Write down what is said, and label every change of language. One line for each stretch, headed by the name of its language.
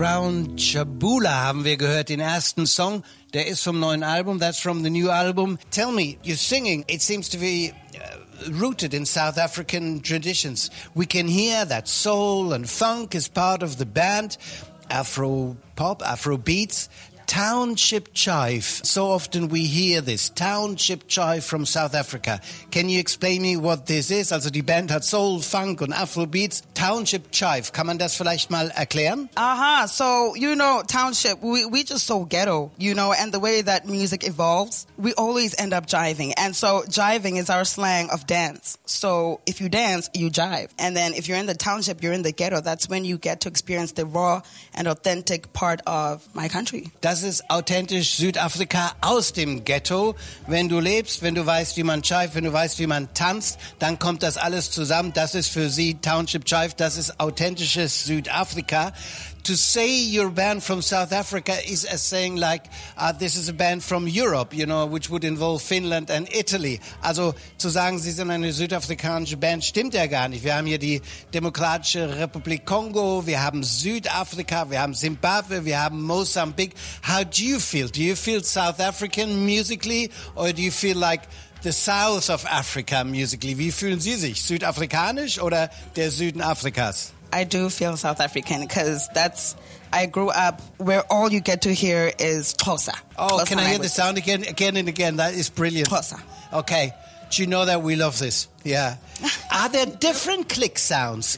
German: Brown Chabula haben wir gehört, den ersten Song. Der ist vom neuen Album,
English: that's from the new album. Tell me, you're singing, it seems to be rooted in South African traditions. We can hear that soul and funk is part of the band, Afro pop, Afro beats. Township Chive, so often we hear this, Township Chive from South Africa. Can you explain me what this is?
German: Also die Band hat Soul, Funk und Afrobeats. Township Chive, kann man das vielleicht mal erklären?
English: Aha, so you know, Township, we just so ghetto, you know, and the way that music evolves, we always end up jiving. And so jiving is our slang of dance. So if you dance, you jive. And then if you're in the township, you're in the ghetto. That's when you get to experience the raw and authentic part of my country.
German: Das ist authentisch Südafrika aus dem Ghetto. Wenn du lebst, wenn du weißt, wie man jive, wenn du weißt, wie man tanzt, dann kommt das alles zusammen. Das ist für sie Township Jive. Das ist authentisches Südafrika.
English: To say you're a band from South Africa is as saying like, this is a band from Europe, you know, which would involve Finland and Italy.
German: Also zu sagen, sie sind eine südafrikanische Band, stimmt ja gar nicht. Wir haben hier die Demokratische Republik Kongo, wir haben Südafrika, wir haben Zimbabwe, wir haben Mosambik.
English: How do you feel? Do you feel South African musically or do you feel like the South of Africa musically?
German: Wie fühlen Sie sich? Südafrikanisch oder der Süden Afrikas?
English: I do feel South African because that's, I grew up where all you get to hear is Xhosa. Oh, Xhosa can I hear languages. The sound again? Again and again. That is brilliant. Xhosa. Okay. Do you know that we love this? Yeah. Are there different click sounds?